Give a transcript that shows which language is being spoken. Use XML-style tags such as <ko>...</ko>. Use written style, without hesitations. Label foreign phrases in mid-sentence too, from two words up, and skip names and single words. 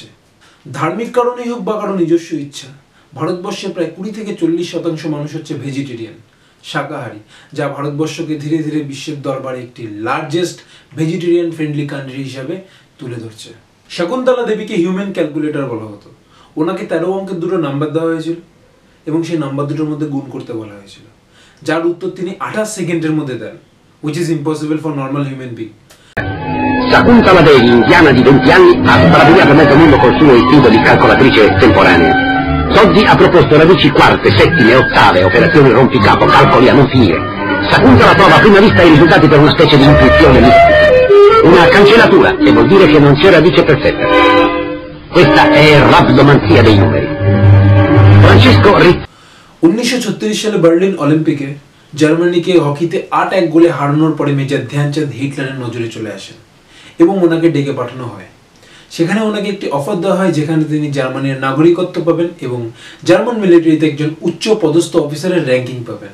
<bn>ধার্মিক কারণেই হোক বা কারো নিজস্ব ইচ্ছা, ভারতবর্ষে প্রায় 20 থেকে 40% মানুষ হচ্ছে ভেজিটেরিয়ান, শাকাহারী, যা ভারতবর্ষকে ধীরে ধীরে বিশ্বের দরবারে একটি</bn> <en>largest vegetarian friendly country</en> <bn>হিসাবে তুলে ধরছে। শকুন্তলা দেবীকে</bn> <en>human calculator</en> <bn>বলা হতো। ওনাকে 13 অঙ্কের দুটো নাম্বার দেওয়া হয়েছিল এবং সেই নাম্বার দুটোর মধ্যে গুণ করতে বলা হয়েছিল, যার উত্তর তিনি 28 সেকেন্ডের মধ্যে দেন,</bn> <en>which is impossible for normal human being.</en> <it>Sakuntala Devi, indiana di 20 anni, ha sbaragliato mezzo mondo col suo istinto di calcolatrice temporanea. Soddi ha proposto radici quarte, settime, ottave, operazioni rompicapo, calcoli a non finire. Sakuntala prova a prima vista i risultati per una specie di intuizione mistica. Una cancellatura, che vuol dire che non c'è radice perfetta. Questa è rabdomanzia dei numeri. Francesco</it> <bn>1936 সালে বার্লিন অলিম্পিকে জার্মানিকে হকিতে 8-1 গোলে হারানোর পরে মেজর ধ্যানচাঁদ হিটলারের নজরে চলে আসেন এবং ওনাকে ডেকে পাঠানো হয়। সেখানে ওনাকে একটি অফার দেওয়া হয় যেখানে তিনি জার্মানির নাগরিকত্ব পাবেন এবং জার্মান মিলিটারিতে একজন উচ্চ পদস্থ অফিসারের র্যাঙ্কিং পাবেন।</bn>